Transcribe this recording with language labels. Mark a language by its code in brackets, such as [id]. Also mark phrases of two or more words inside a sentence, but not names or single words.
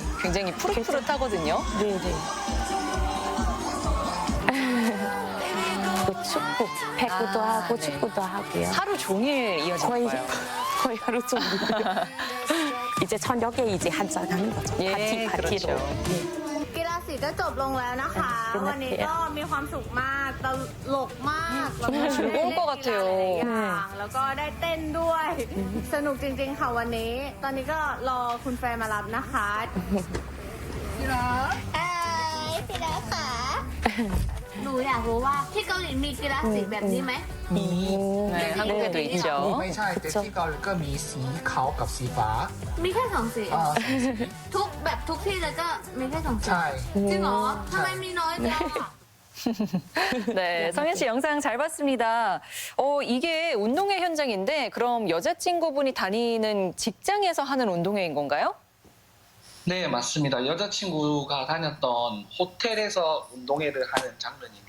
[ko] 굉장히 푸릇푸릇하거든요. 네네. 또 축구, 배구도 하고 네. 축구도 하고요. 하루 종일 이어질 거의 거예요. 거의 하루 종일. 이제 저녁에 이제 한잔 하는 거죠. 예, 파티로. 그렇죠. 네. [th] กีฬาสีก็จบลงแล้วนะคะ วันนี้ก็มีความสุขมากตลกมากแล้วก็ [ko] 즐거울 것 같아요. [th] หลายๆอย่างแล้วก็ได้เต้นด้วย สนุกจริงๆค่ะวันนี้ ตอนนี้ก็รอคุณแฟนมารับนะคะพี่รักพี่รักค่ะ หนูอยากรู้ว่าที่เกาหลีมีกีฬาสีแบบนี้ไหม [ko] 네, 한국에도 있죠. [th] ไม่ใช่แต่ที่เกาหลีก็มีสีขาวกับสีฟ้า มีแค่สองสี อ่าสี ทุกแบบทุกที่เลยก็มีแค่สองสี ใช่ จริงเหรอทำไมมีน้อยจังอะ [ko] 네, 성현 씨 영상 잘 봤습니다. 이게 운동회 현장인데 그럼 여자친구분이 다니는 직장에서 하는 운동회인 건가요? 네, 맞습니다. 여자친구가 다녔던 호텔에서 운동회를 하는 장면입니다.